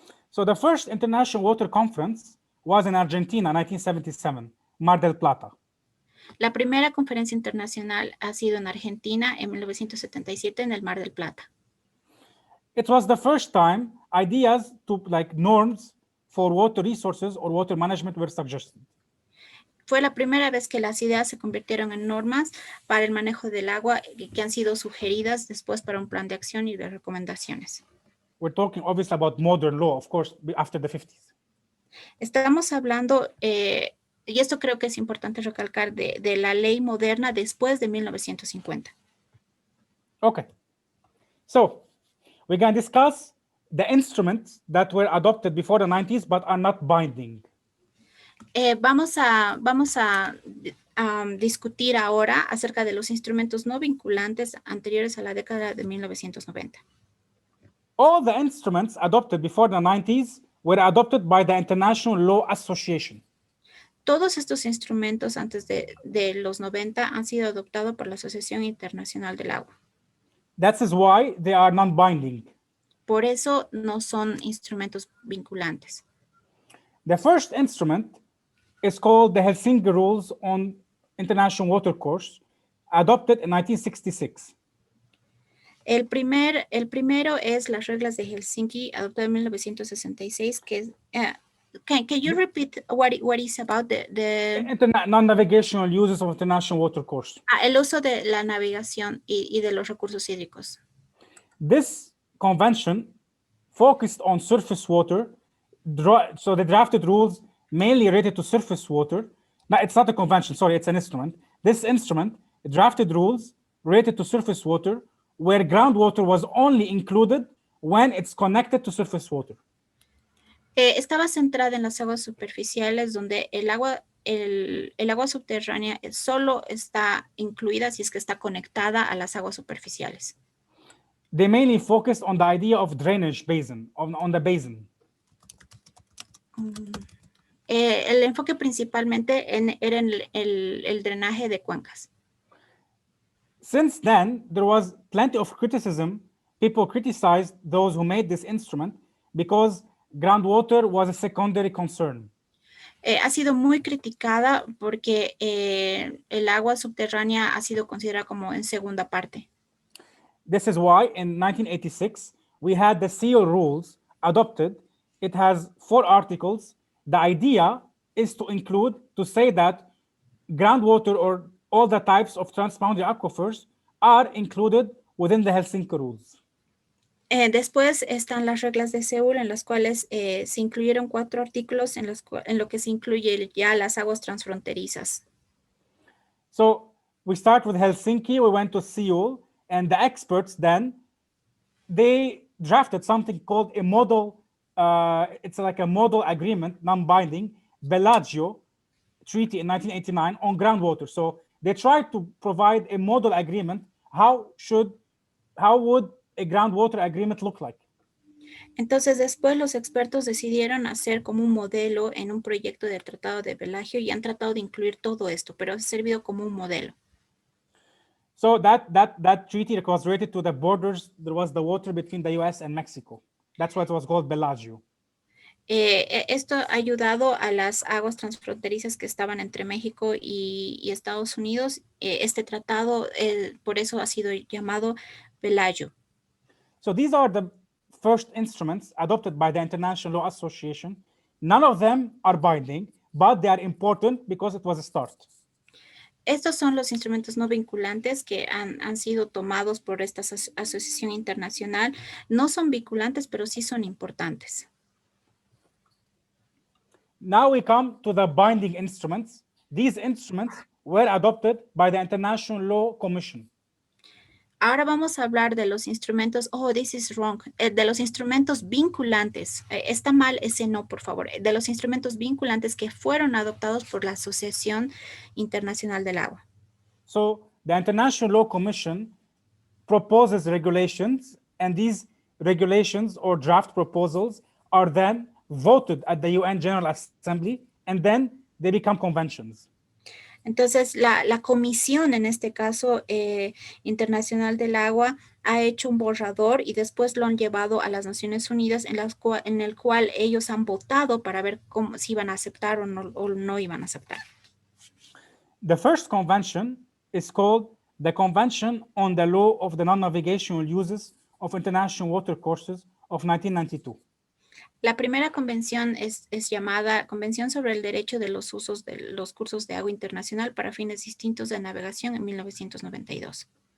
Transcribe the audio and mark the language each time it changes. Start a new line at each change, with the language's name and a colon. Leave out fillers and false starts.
English: So the first International Water Conference was in Argentina, 1977, Mar del Plata.
Spanish: La primera conferencia internacional ha sido en Argentina en 1977 en el Mar del Plata.
English: It was the first time ideas to norms for water resources or water management were suggested.
Spanish: Fue la primera vez que las ideas se convirtieron en normas para el manejo del agua que han sido sugeridas después para un plan de acción y de recomendaciones.
English: We're talking obviously about modern law, of course, after the 50s.
Spanish: Estamos hablando, y esto creo que es importante recalcar, de la ley moderna después de 1950.
English: Okay. So, we're going to discuss the instruments that were adopted before the 90s but are not binding.
Spanish: Vamos a discutir ahora acerca de los instrumentos no vinculantes anteriores a la década de 1990.
English: All the instruments adopted before the 90s were adopted by the International Law Association.
Spanish: Todos estos instrumentos antes de los 90 han sido adoptados por la Asociación Internacional del Agua.
English: That is why they are non-binding.
Spanish: Por eso no son instrumentos vinculantes.
English: The first instrument is called the Helsinki Rules on International Water Course. adopted in 1966?
Spanish: El primero es las reglas de Helsinki, adoptado en 1966, que es,
English: can you repeat what is about the Non-navigational uses of international water course.
Spanish: el uso de la navegación y de los recursos hídricos?
English: This convention focused on surface water, so the drafted rules mainly related to surface water. Now, it's not a convention, sorry, it's an instrument. This instrument drafted rules related to surface water, where groundwater was only included when it's connected to surface water.
Spanish: Estaba centrada en las aguas superficiales, donde el agua subterránea solo está incluida si es que está conectada a las aguas superficiales.
English: They mainly focused on the idea of drainage basin, on the basin.
Spanish: El enfoque principalmente era en el drenaje de cuencas.
English: Since then, there was plenty of criticism. People criticized those who made this instrument because groundwater was a secondary concern.
Spanish: Ha sido muy criticada porque el agua subterránea ha sido considerada como en segunda parte.
English: This is why in 1986, we had the SEAL rules adopted. It has 4 articles. The idea is to say that groundwater or all the types of transboundary aquifers are included within the Helsinki rules.
Spanish: Después están las reglas de Seúl, en las cuales se incluyeron 4 artículos en lo que se incluye ya las aguas transfronterizas.
English: So we start with Helsinki, we went to Seoul, and the experts then, they drafted something called a model, it's like a model agreement, non-binding, Bellagio Treaty in 1989 on groundwater. So they tried to provide a model agreement. How would a groundwater agreement look like?
Spanish: Entonces, después los expertos decidieron hacer como un modelo en un proyecto del Tratado de Bellagio y han tratado de incluir todo esto, pero ha servido como un modelo.
English: So that treaty was related to the borders. There was the water between the US and Mexico. That's why it was called Bellagio.
Spanish: Esto ha ayudado a las aguas transfronterizas que estaban entre México y Estados Unidos. Este tratado, por eso ha sido llamado Bellagio.
English: So these are the first instruments adopted by the International Law Association. None of them are binding, but they are important because it was a start.
Spanish: Estos son los instrumentos no vinculantes que han sido tomados por esta asociación internacional. No son vinculantes, pero sí son importantes.
English: Now we come to the binding instruments. These instruments were adopted by the International Law Commission.
Spanish: Ahora vamos a hablar de los instrumentos,
English: this is wrong,
Spanish: de los instrumentos vinculantes. Está mal ese no, por favor. De los instrumentos vinculantes que fueron adoptados por la Asociación Internacional del Agua.
English: So the International Law Commission proposes regulations, and these regulations or draft proposals are then voted at the UN General Assembly, and then they become conventions.
Spanish: Entonces, la comisión, en este caso, internacional del agua, ha hecho un borrador y después lo han llevado a las Naciones Unidas, en el cual ellos han votado para ver si iban a aceptar o no iban a aceptar.
English: The first convention is called the Convention on the Law of the Non-Navigational Uses of International Water Courses of 1992.
Spanish: La primera convención es llamada Convención sobre el Derecho de los Usos de los Cursos de Agua Internacional para fines distintos de navegación en 1992.